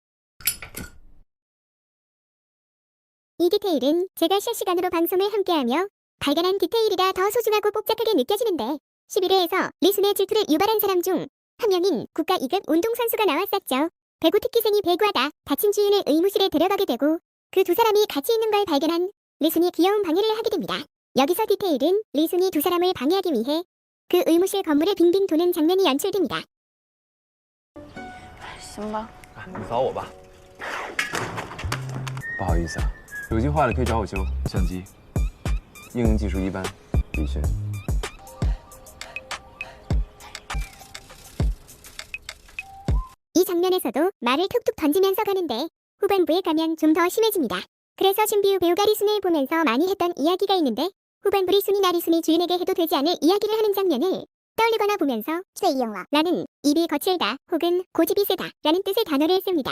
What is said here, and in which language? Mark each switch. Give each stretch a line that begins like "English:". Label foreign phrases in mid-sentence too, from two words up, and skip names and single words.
Korean: 이 디테일은 제가 실시간으로 방송을 함께하며 발견한 디테일이라 더 소중하고 복잡하게 느껴지는데 11회에서 리순의 질투를 유발한 사람 중 한 명인 국가 2급 운동선수가 나왔었죠. 배구 특기생이 배구하다 다친 주인을 의무실에 데려가게 되고 그 두 사람이 같이 있는 걸 발견한 리순이 귀여운 방해를 하게 됩니다. 여기서 디테일은 리순이 두 사람을 방해하기 위해 그 의무실 건물을 빙빙 도는 장면이 연출됩니다.
Chinese: 行吧，你扫我吧。不好意思啊，手机坏了可以找我修。相机，应用技术一般，李轩。
Korean: 이 장면에서도 말을 툭툭 던지면서 가는데 후반부에 가면 좀 더 심해집니다. 그래서 신비우 배우가 리순을 보면서 많이 했던 이야기가 있는데 후반부 리순이 주인에게 해도 되지 않을 이야기를 하는 장면을 떠올리거나 보면서 최이영화라는 입이 거칠다 혹은 고집이 세다 라는 뜻의 단어를 씁니다.